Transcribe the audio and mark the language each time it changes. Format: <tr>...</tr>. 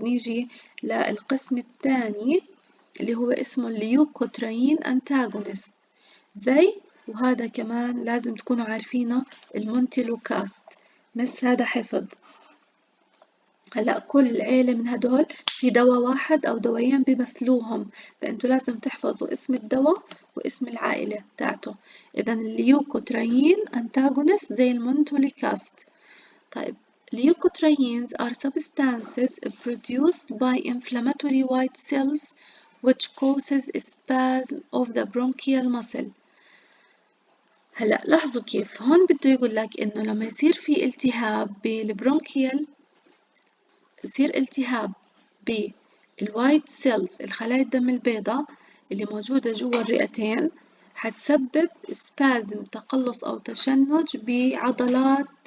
<ar>نيجي للقسم الثاني اللي هو اسمه الليوكوتريين أنتاغونست، زي وهذا كمان لازم تكونوا عارفينه المونتيلوكاست، بس هذا حفظ. هلأ كل عيلة من هدول في دواء واحد أو دوايين بيمثلوهم، فأنتوا لازم تحفظوا اسم الدواء واسم العائلة بتاعته. إذا الليوكوتريين أنتاغونست زي المونتوليكاست. طيب</ar> <en>leukotrienes are substances produced by inflammatory white cells which causes spasm of the bronchial muscle.</en> <ar>هلأ لاحظوا كيف هون بده يقول لك إنه لما يصير في التهاب بالبرونكيال، يصير التهاب بالوايت سيلز الخلايا الدم البيضاء اللي موجودة جوا الرئتين، حتسبب سبازم تقلص أو تشنج بعضلات</ar>